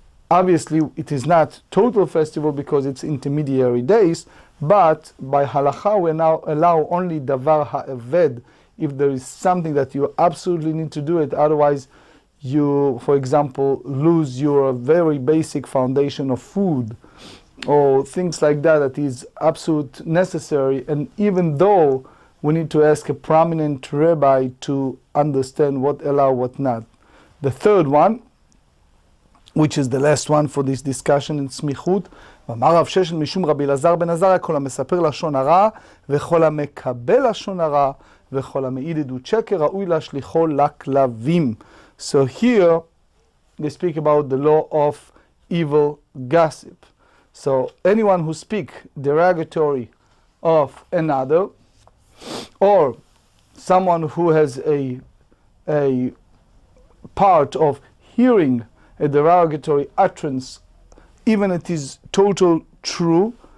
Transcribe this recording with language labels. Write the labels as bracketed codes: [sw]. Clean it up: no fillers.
[en] Obviously, it is not total festival because it's intermediary days, but by halacha we now allow only davar ha'eved, if there is something that you absolutely need to do it, otherwise you, for example, lose your very basic foundation of food. or things like that, that is absolute necessary, and even though we need to ask a prominent rabbi to understand what allow, what not. The third one, which is the last one for this discussion in [he] סמיכות, ואמר רב ששת משום רבי אלעזר בן עזריה, כל המספר לשון הרע וכל המקבל לשון הרע וכל המעיד עדות שקר ראוי להשליכו לכלבים. [en] So here they speak about the law of evil gossip. So anyone who speaks derogatory of another, or someone who has a part of hearing a derogatory utterance, even it is total true.